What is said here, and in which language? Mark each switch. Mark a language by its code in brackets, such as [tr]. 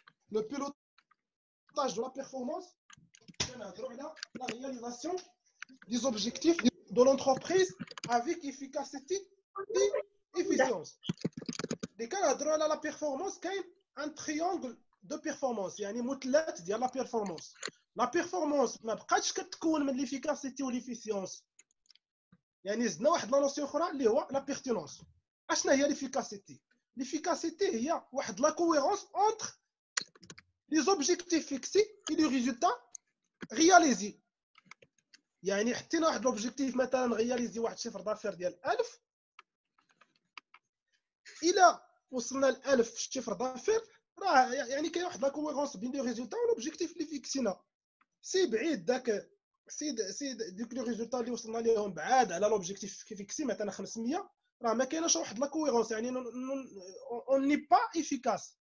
[fr] Le pilotage de la performance, la réalisation des objectifs de l'entreprise avec efficacité et efficience. Les cas de la performance, il y a un triangle de performance, [ar] يعني مثلث ديال [fr] la performance. La performance [ar] ما بقاتش كتكون من [fr] l'efficacité و l'efficience. [ar] يعني زدنا واحد لا نوسيون اخرى اللي هو لا بيرتينونس. اشنا هي [fr] l'efficacité؟ L'efficacité هي واحد لا كويرونس entre les objectifs fixés et les résultats réalisés. [ar] يعني حطينا واحد لوبجيكتيف مثلا غياليزي واحد شيفر دافير ديال 1000 الى وصلنا ل 1000 شيفر دافير راه يعني كاين واحد لا كويرونس بين لي ريزولتا والوبجيكتيف اللي فيكسينا سي بعيد داك سيد ديك لي ريزولتا اللي وصلنا ليهم بعاد على لوبجيكتيف فيكسي مثلا 500 راه ما كايناش واحد لا كويرونس يعني اون ني با افيكاس.